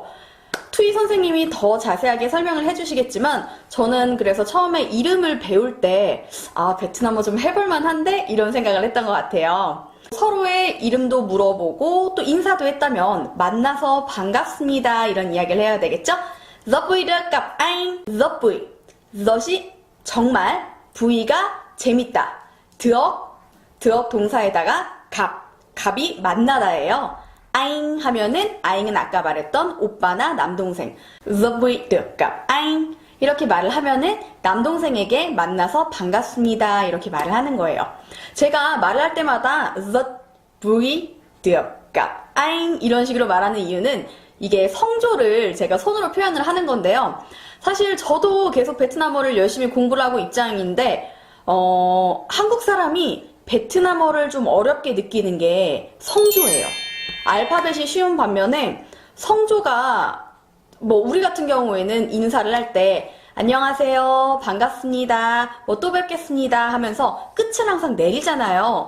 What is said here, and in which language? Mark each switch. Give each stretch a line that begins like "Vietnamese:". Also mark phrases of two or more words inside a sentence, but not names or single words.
Korean: 투이 선생님이 더 자세하게 설명을 해주시겠지만 저는 그래서 처음에 이름을 배울 때 베트남어 좀 해볼만 한데? 이런 생각을 했던 것 같아요. 서로의 이름도 물어보고 또 인사도 했다면 만나서 반갑습니다 이런 이야기를 해야 되겠죠?
Vietnamese: Rất vui được gặp anh. Rất vui. Rất
Korean: 정말, 부위가 재밌다. 드억 동사에다가 갑이 만나다예요. anh 하면은 아잉은 아까 말했던 오빠나 남동생.
Vietnamese: Rất vui được gặp anh.
Korean: 이렇게 말을 하면은 남동생에게 만나서 반갑습니다 이렇게 말을 하는 거예요. 제가 말을 할 때마다
Vietnamese: Rất vui được gặp anh
Korean: 이런 식으로 말하는 이유는 이게 성조를 제가 손으로 표현을 하는 건데요. 사실 저도 계속 베트남어를 열심히 공부를 하고 입장인데 한국 사람이 베트남어를 좀 어렵게 느끼는 게 성조예요. 알파벳이 쉬운 반면에 성조가 우리 같은 경우에는 인사를 할 때 안녕하세요, 반갑습니다, 또 뵙겠습니다 하면서 끝을 항상 내리잖아요.